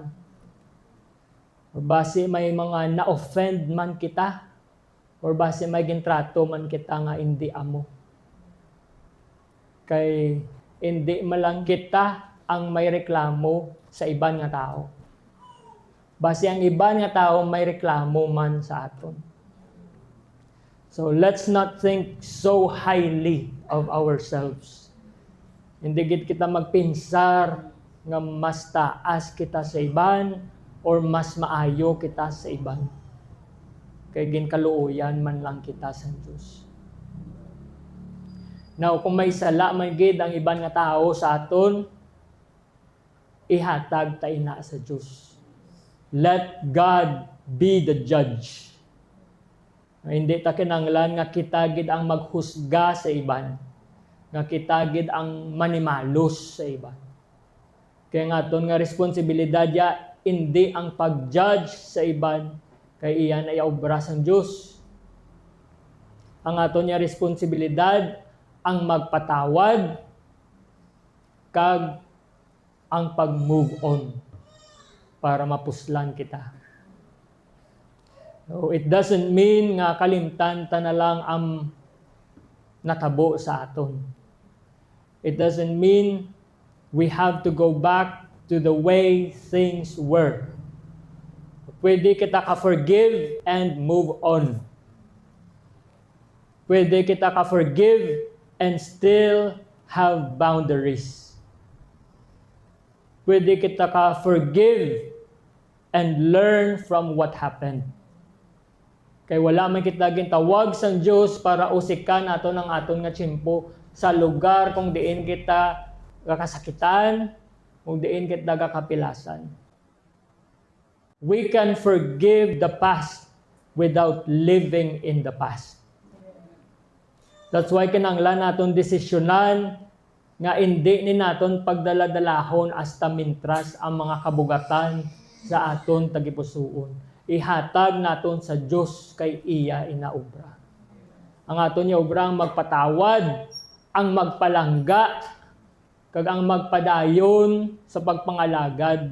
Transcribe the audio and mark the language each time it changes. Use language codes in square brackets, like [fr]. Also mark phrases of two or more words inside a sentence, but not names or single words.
[hil] Or base may mga na-offend man kita, or base may gintrato man kita nga hindi amo. Kay hindi malang kita ang may reklamo sa iban nga tao. Base ang iban nga tao may reklamo man sa aton. [en] So let's not think so highly of ourselves. [hil] Hindi gid kita magpinsar nga mas taas kita sa iban, or mas maayo kita sa iban. Kay ginkaluoyan man lang kita sa Diyos. Now, kung may sala man gid ang iban nga tao sa aton, ihatag ta ina sa Diyos. [en] Let God be the judge. [hil] Hindi ta kinahanglan nga kita gid ang maghusga sa iban, nga kita gid ang manimalos sa iban. Kaya nga aton nga responsibilidad ya hindi ang pag-judge sa iban, kay iyan ay obra sang Diyos. Ang aton nga responsibilidad ang magpatawad kag ang pag-move on para mapuslan kita. So, [en] it doesn't mean [hil] nga kalimtan ta na lang ang natabo sa aton. [en] It doesn't mean we have to go back to the way things were. [hil] Pwede kita ka-forgive [en] and move on. [hil] Pwede kita ka-forgive [en] and still have boundaries. [hil] Pwede kita ka-forgive [en] and learn from what happened. [hil] Kay wala man kita gintawag sang Dios para usikan nato ng aton nga tiyempo sa lugar kung diin kita kakasakitan, kung diin kita gakapilasan. [en] We can forgive the past without living in the past. That's why [hil] kinahanglan naton desisyonan nga hindi ni naton pagdala-dalahon hasta mintras ang mga kabugatan sa aton tagipusoon. Ihatag naton sa Dios kay iya inaobra. Ang aton nga obra ang magpatawad, ang magpalangga, kag ang magpadayon sa pagpangalagad.